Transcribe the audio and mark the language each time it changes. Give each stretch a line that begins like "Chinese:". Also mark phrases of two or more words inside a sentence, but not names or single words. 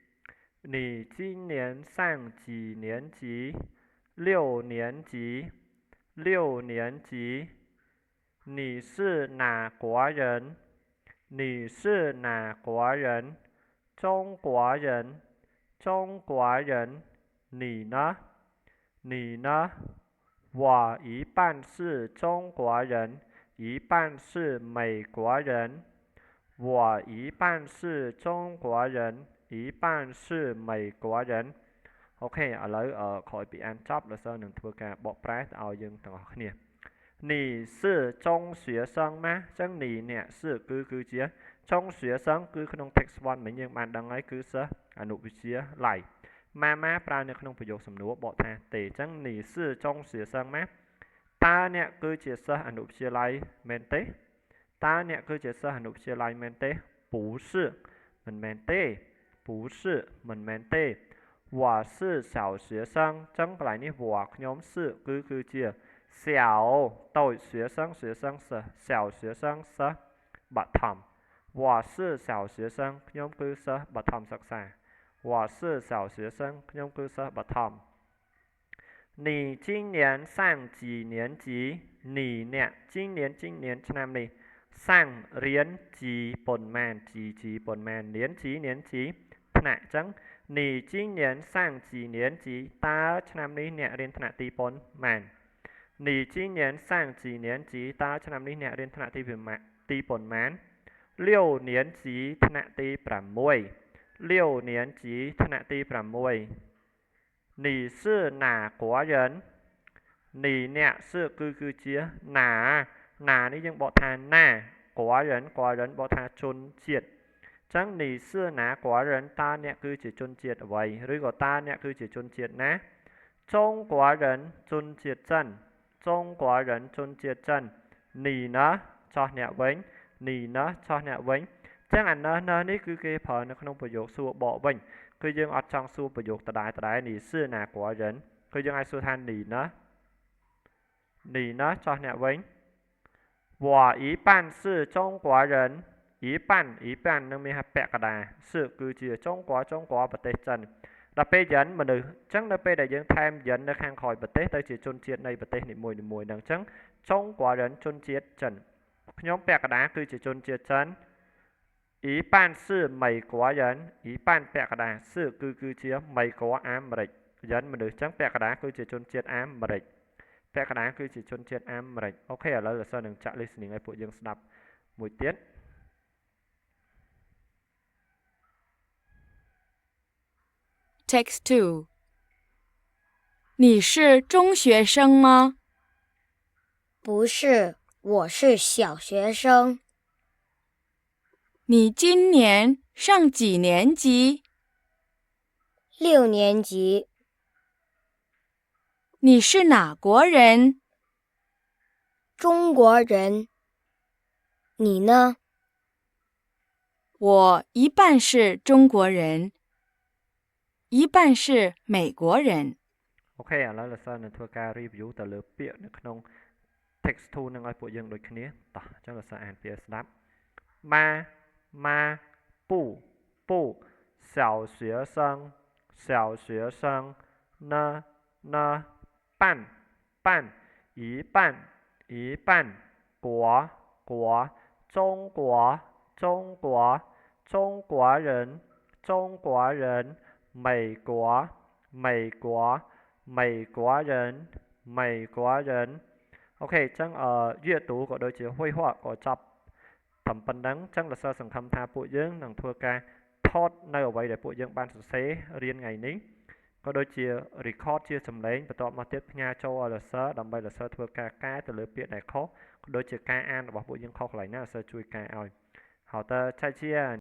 Chinese: 6 年级你是哪国人中国人你呢我一半是中国人一半是美国人我一半是中国人一半是美国人
Khmer: អូខេឥឡូវក្រោយពីអានចប់លោកសិស្សនឹងធ្វើការបកប្រែទៅឲ្យយើងទាំងអស់គ្នា
Chinese: 你是中学生吗
Khmer: អញ្ចឹង你អ្នក是គឺជាចុង学生គឺក្នុង text 1មិញយើងបានដឹងហើយគឺសិស្សអនុវិទ្យាល័យម៉ាប្រើនៅក្នុងប្រយោគសំណួរបកថាទេអញ្ចឹង
Chinese: 你是中学生吗
Khmer: តើអ្នកគឺជាសិស្សអនុវិទ្យាល័យមែនទេ
Chinese: 不是
Khmer: មិនមែនទេមិនមែនទេ
Chinese: 我是小学生
Khmer: អញ្ចឹងកន្លែងនេះ我ខ្ញុំ是គឺជា小តូច学生សិស្ស小学生 សិស្សបឋម
Chinese: 我是小学生
Khmer: ខ្ញុំគឺសិស្សបឋមសិក្សា
Chinese: 我是小学生
Khmer: ខ្ញុំគឺសិស្សបឋម
Chinese: 你今年上几年级
Khmer: 你អ្នក今年ឆ្នាំនេះសាំងរៀនជីប៉ុន្មានជីប៉ុន្មាន年级ថ្នាក់អញ្ចឹង
Chinese: 你今年上几年级
Khmer: តើឆ្នាំនេះអ្នករៀនថ្នាក់ទីប៉ុន្មាន
Chinese: 你今年上几年级
Khmer: តើឆ្នាំនេះអ្នករៀនថ្នាក់ទីប៉ុន្មាន6 年级ថ្នាក់ទី6
Chinese: 你是哪国人
Khmer: 你អ្នក是គឺជាណានេះយើងបកថាណា国人បកថាជនជាតិអញ្ចឹង
Chinese: 你是哪国人
Khmer: តើអ្នកគឺជាជនជាតិអ្វីឬក៏តើអ្នកគឺជាជនជាតិណា中国人ជនជាតិចិន
Chinese: 你呢
Khmer: ចោះអ្នកវិញអញ្ចឹងអាននេះគឺគេប្រើនៅក្នុងប្រយោគសួរបកវិញគឺយើងអត់ចង់សួរប្រយោគដដែល
Chinese: 你是哪国人
Khmer: គឺយើងអាចសួរថា你呢ចោះអ្នកវិញ
Chinese: 我一半是中国人一半
Khmer: នឹងមានពាក្យកដា是គឺជាចុងកប្រទេសចិនដល់ពេលយិនមនុ ស្សអញ្ចឹងនៅពេលដែលយើងថែមយិននៅខាងក្រោយប្រទេសទៅជាជនជាតិនៃប្រទេសនីមួយៗហ្នឹងអញ្ចឹងចុងក人ជនជាតិចិនខ្ញុំពាក់កណ្ដាលគឺជាជនជាតិចិន
Chinese: 一半是美国人一半
Khmer: ពាក់កណ្ដាល是គឺជា美国អាមេរិកយិនមនុស្សអញ្ចឹងពាក់កណ្ដាលគឺជាជនជាតិអាមេរិកពាក់កណ្ដាលគឺជាជនជាតិអាមេរិកអូខេឥឡូវលោកសិស្សនឹងចាក់ listening ឲ្យពួកយើងស្ដាប់មួយទៀត
Chinese: Text 2 你是中学生吗不是我是小学生你今年上几年级 6年级你是哪国人中国人你呢我一半是中国人一半是美国人
Khmer: អូខេឥឡូវលោកសិស្សនឹងធ្វើការ review ទៅលើពាក្យនៅក្នុង text 2នឹងឲ្យពួកយើងដូចគ្នាតោះអញ្ចឹងលោកសិស្សអានពាក្យស្ដាប់ម៉ាពូ
Chinese: 不小学生小学生呢半一半国中国人美国人
Khmer: OK ចឹង阅读ក៏ដូចជា绘画ក៏ចាប់ តែប៉ុណ្ណឹងចឹងលោកសិស្សសង្ឃឹមថាពួកយើងនឹងធ្វើការថតនៅអ្វីដែលពួកយើងបានសរសេររៀនថ្ងៃនេះក៏ដូចជា record ជាសំឡេងបន្ទាប់មកទៀតផ្ញើចូលឲ្យលោកសិស្សដើម្បីលោកសិស្សធ្វើការកែទៅលើពាក្យដែលខុសក៏ដូចជាការអានរបស់ពួកយើងខុសកន្លែងណាលោកសិស្សជួយកែឲ្យ
Chinese: 好的再见